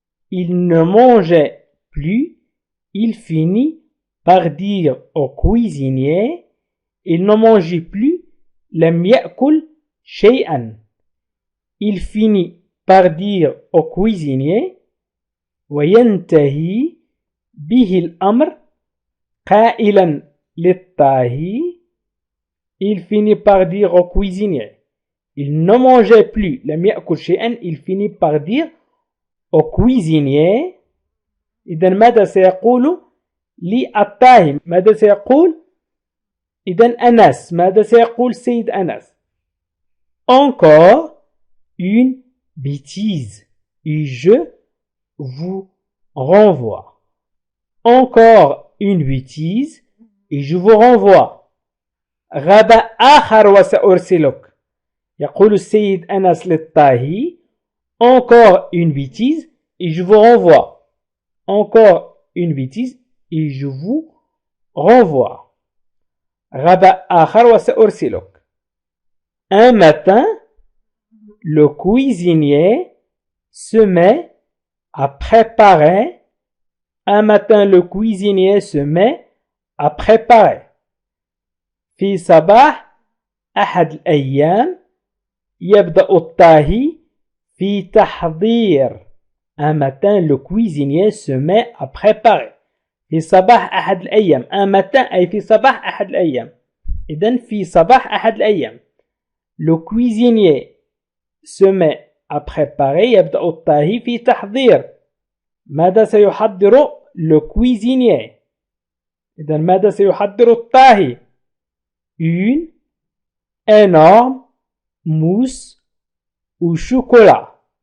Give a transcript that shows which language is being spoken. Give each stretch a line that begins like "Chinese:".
French: Il ne mangeait plus. Il finit par dire au cuisinier. Il ne mangeait plus.
Arabic: لم يأكل شيئا.
French: Il finit par dire au cuisinier.
Arabic: وينتهي به الأمر قائلا للطاهي.
French: Il finit par dire au cuisinier. Il ne mangeait plus.
Arabic: لم يأكل شيئا.
French: Il finit par dire au cuisinier.
Arabic: إذن ماذا سيقول للطاهي؟ ماذا سيقول؟ إذن أنس. ماذا سيقول سيد أنس؟
French: Encore une bêtise. Et je vous renvoie. Encore une bêtise. Et je vous renvoie.
Arabic: غدا آخر وسأرسلك. يقول السيد أنس للطاهي.
French: Encore une bêtise. Et je vous renvoie. Encore une bêtise. Et je vous renvoie.
Arabic: غدا آخر وسأرسلك.
French: Un matin, le cuisinier se met à préparer. Un matin, le cuisinier se met à préparer.
Arabic: في صباح أحد الأيام يبدأ الطاهي في تحضير.
French: Un matin, le cuisinier se met à préparer.
Arabic: في صباح أحد الأيام.
French: Un matin
Arabic: أي في صباح أحد الأيام. إذن في صباح أحد الأيام.
French: Le cuisinier se met à préparer.
Arabic: يبدأ الطاهي في تحضير.
French: ماذا سيحضر le cuisinier؟
Arabic: إذن ماذا سيحضر الطاهي؟
French: Une énorme mousse au chocolat.